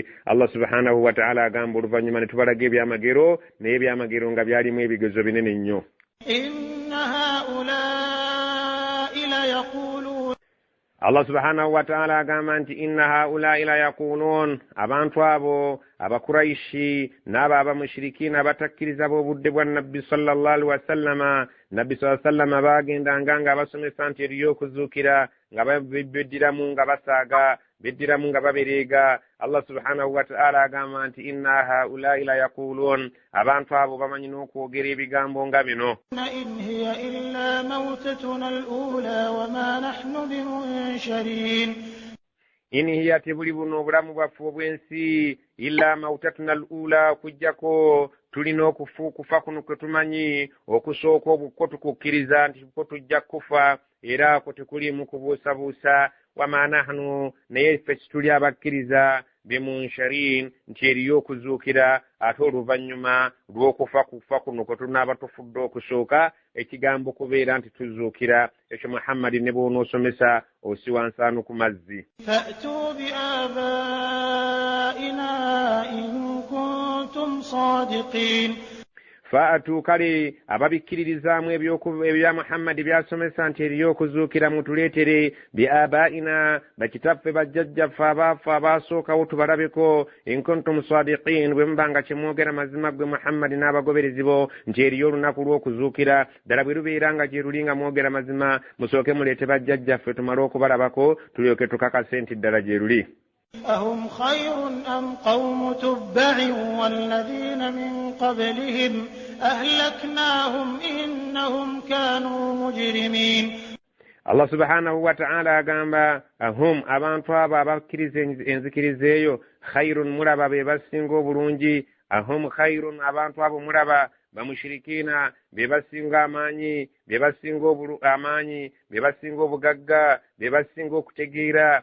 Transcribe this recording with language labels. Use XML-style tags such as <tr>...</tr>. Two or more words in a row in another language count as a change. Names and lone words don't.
<lg>Allah</lg> <ar>سبحانه وتعالى</ar> <lg>agamba oluvannyuma ne tubalaga ebyamagero, naye ebyamagero nga byalimu ebigezo binene nnyo. Allah</lg> <ar>سبحانه وتعالى</ar> <lg>agamba nti</lg> <ar>إن هؤلاء ليقولون,</ar> <lg>abantu abo abakuraishi n'abo abamushirikina abatakkiriza b'obudde bwa nabbi</lg> <ar>صلى الله عليه وسلم,</ar> <lg>nabbi</lg> <ar>صلى الله عليه وسلم</ar> <lg>bagendanga nga basomesa nti eriyo okuzuukira nga beddiramu nga basaaga, beddiramu nga babereega. Allah</lg> <ar>سبحانه وتعالى</ar> <lg>agamba nti</lg> <ar>إن هؤلاء ليقولون,</ar> <lg>abantu abo bamanyi n'okwogera ebigambo nga bino.</lg> <ar>إن هي إلا موتتنا الأولى وما نحن بمنشرين, إن هي</ar> <lg>tebuli buno obulamu bwaffe obw'ensi</lg> <ar>إلا موتتنا الأولى,</ar> <lg>okujjako tulina okufa kuno kwe tumanyi okusooka obukko tukukkiriza nti ko tujja kufa, era ako tekuliimu kubuusabuusa.</lg> <ar>وما نحن,</ar> <lg>naye ffe tuli abakkiriza, bimunsharin, nti eriyo okuzuukira ate oluvannyuma lw'okufa kuno kwe tunaaba tufudde okusooka ekigambo kubeera nti tuzuukira. Ekyo Muhammadi ne bw'onoosomesa osiwa nsaanu ku mazzi.</lg> <ar>فأتوا بآبائنا إن كنتم صادقين, Fa'atu,</ar> <lg>kale ababikkiririzaamu ebya Muhammadi byasomesa nti eriyo okuzuukira mutuleetere</lg> <ar>بآبائنا,</ar> <lg>bakitaffe bajjajjaffe abaafa abaasookawo tubalabeko.</lg> <ar>إن كنتم صادقين,</ar> <lg>bwe mubanga kyemwogera mazima gwe Muhammadi n'abagoberezi bo nti eriyo olunaku lw'okuzuukira, ddala bwe lubeera nga gye luli nga mwogera mazima, musooke muleete bajjajjaffe tumale okubalabako tulyoke tukakase nti ddala gye luli.</lg> <ar>أهم خير أم قوم تبع والذين من قبلهم أهلكناهم إنهم كانوا مجرمين.</ar> <lg>Allah</lg> <ar>سبحانه وتعالى</ar> <lg>agamba ahum, abantu abo abakkiriza enzikiriza eyo, khairun, mulaba be basinga obulungi.</lg> <ar>أهم خير,</ar> <lg>abantu abo mulaba bamushirikiina be basinga amaanyi, be basinga amaanyi, be basinga obugagga, be basinga okutegeera.</lg>